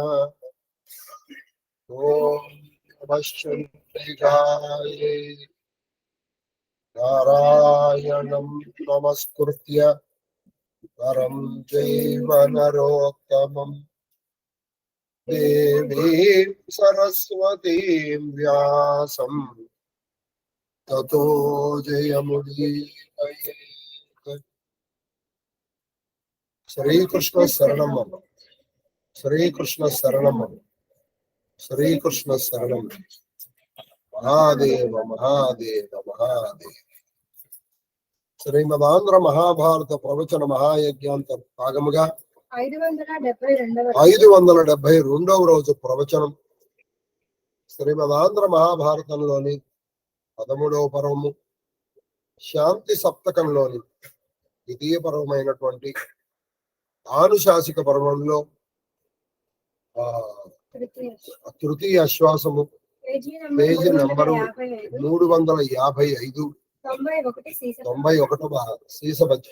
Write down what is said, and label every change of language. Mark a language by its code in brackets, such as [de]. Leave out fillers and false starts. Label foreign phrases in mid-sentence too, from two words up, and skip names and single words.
[sa] ओम नमः नारायणं नमस्कृत्य परं चैव नरोत्तमं देवीं सरस्वतीं व्यासं ततो जयमुदीरयेत्। श्रीकृष्ण शरणं मम, श्रीकृष्ण शरणं मम, श्रीकृष्ण शरणं महादेव महादेव महादेव। [te] శ్రీమదాంధ్ర మహాభారత ప్రవచన మహాయజ్ఞాంత భాగముగా 572వ రోజు ప్రవచనం. శ్రీమదాంధ్ర మహాభారతంలోని 13వ పర్వము, శాంతి సప్తకంలోని ద్వితీయ పర్వమైనటువంటి ఆనుశాసిక పర్వంలో తృతీయ ఆశ్వాసము, పేజీ నంబరు 355, 91వ శీసభజ్యం.